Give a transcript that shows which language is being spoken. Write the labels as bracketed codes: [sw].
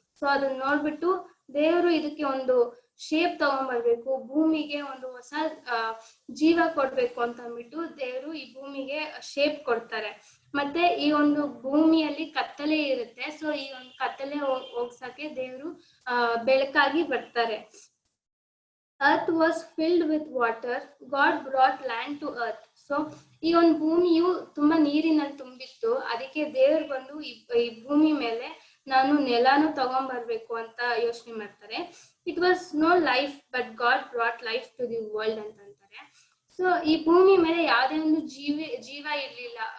[kn] So ಅದನ್ನ ನೋಡ್ಬಿಟ್ಟು ದೇವರು ಇದಕ್ಕೆ ಒಂದು ಶೇಪ್ ತಗೊಂಡ್ಬರ್ಬೇಕು, ಭೂಮಿಗೆ ಒಂದು ಹೊಸ ಜೀವ ಕೊಡ್ಬೇಕು ಅಂತ ಅಂದ್ಬಿಟ್ಟು ದೇವರು ಈ ಭೂಮಿಗೆ ಶೇಪ್ ಕೊಡ್ತಾರೆ. ಮತ್ತೆ ಈ ಒಂದು ಭೂಮಿಯಲ್ಲಿ ಕತ್ತಲೆ ಇರುತ್ತೆ. ಸೊ ಈ ಒಂದು ಕತ್ತಲೆ ಹೋಗ್ಸಕ್ಕೆ ದೇವರು ಬೆಳಕಾಗಿ ಬರ್ತಾರೆ. [en] Earth was filled with water. God brought land to earth. [kn] So ಈ ಒಂದು ಭೂಮಿಯು ತುಂಬಾ ನೀರಿನಲ್ಲಿ ತುಂಬಿತ್ತು. ಅದಕ್ಕೆ ದೇವ್ರು ಬಂದು ಈ ಭೂಮಿ ಮೇಲೆ ನಾನು ನೆಲಾನು ತಗೊಂಡ್ಬರ್ಬೇಕು ಅಂತ ಯೋಚನೆ ಮಾಡ್ತಾರೆ. [en] it was no life but God brought life to the world [kn] ಅಂತ ಅಂತಾರೆ. ಸೊ ಈ ಭೂಮಿ ಮೇಲೆ ಯಾವುದೇ ಒಂದು ಜೀವ ಇರ್ಲಿಲ್ಲ.